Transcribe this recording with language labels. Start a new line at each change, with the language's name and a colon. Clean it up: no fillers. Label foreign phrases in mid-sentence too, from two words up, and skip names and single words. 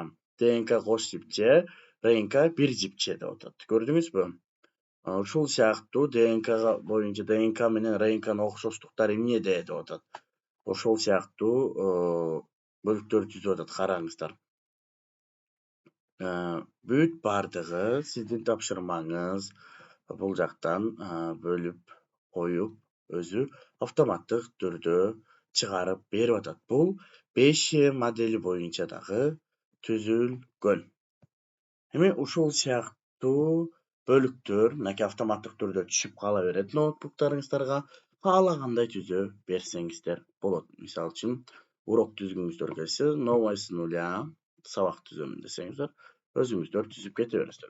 Kyrgyz: ДНК кош жипче, РНК бир жипче деп атат. Көрдүңүзбү? Ушул сыяктуу ДНК боюнча ДНК менен РНКнын окшоштуктары эмнеде деп атат. Ошол сыяктуу бөлүктөрдү түзүп атат. Караңыздар.
Kazakh: Бүт бардығы сіздің тапшырмаңыз бұл жақтан бөліп қойып, өзі автоматтық түрде шығарып беріп атат. Бұл 5 модели бойынша дағы түзілген.
Kyrgyz: Эми ушул сыяктуу бөлүктөр мынакей автоматтык түрдө түшүп кала берет ноутбуктарыңыздарга. Каалагандай түзө берсеңиздер болот. Мисалы үчүн урок түзгүңүздөр келсе,
Russian: новое с нуля
Kyrgyz: сабак түзөмүн десеңиздер, өзүңүздөр түзүп кете бересиздер.